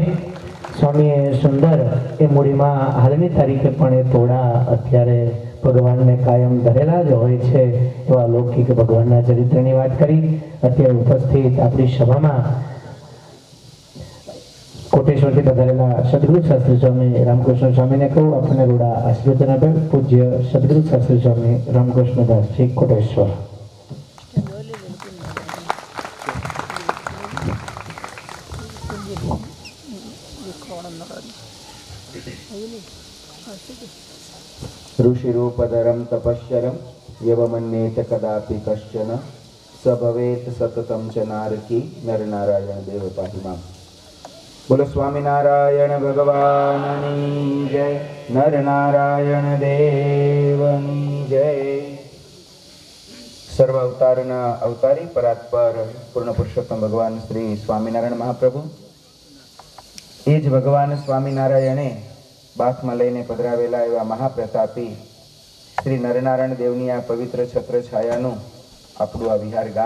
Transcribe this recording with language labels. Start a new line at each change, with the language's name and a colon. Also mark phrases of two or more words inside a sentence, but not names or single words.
Gujarati: સ્વામીએ સુંદર એ મૂડીમાં હાલની તારીખે પણ એ તોડા અત્યારે ભગવાનને કાયમ ધરેલા જ હોય છે એવા લૌકિક ભગવાનના ચરિત્રની વાત કરી. અત્યારે ઉપસ્થિત આપણી સભામાં કોટેશ્વરથી પધારેલા સદગુરુ શાસ્ત્રી સ્વામી રામકૃષ્ણ સ્વામીને કહું આપણને રૂડા આશીર્વચન આપે. પૂજ્ય સદગુરુ શાસ્ત્રી સ્વામી રામકૃષ્ણદાસજી કોટેશ્વર.
Sanskrit: ऋषिरूपधरं तपश्चरं यवमन्येत कदापि कश्चन स भवेत् सततं च नारकी नरनारायण देव पाहि माम्.
Gujarati: બોલો સ્વામિનારાયણ ભગવાનની જય. નરનારાયણ દેવની જય. સર્વ અવતારના અવતારી પરાત્પર પૂર્ણ પુરુષોત્તમ ભગવાન શ્રી સ્વામિનારાયણ મહાપ્રભુ એ જ ભગવાન સ્વામિનારાયણે બાથમાં લઈને પધરાવેલા એવા મહાપ્રતાપી શ્રી નરનારાયણ દેવની આ પવિત્ર છત્ર છાયાનું આપણું આ વિહાર ગામ.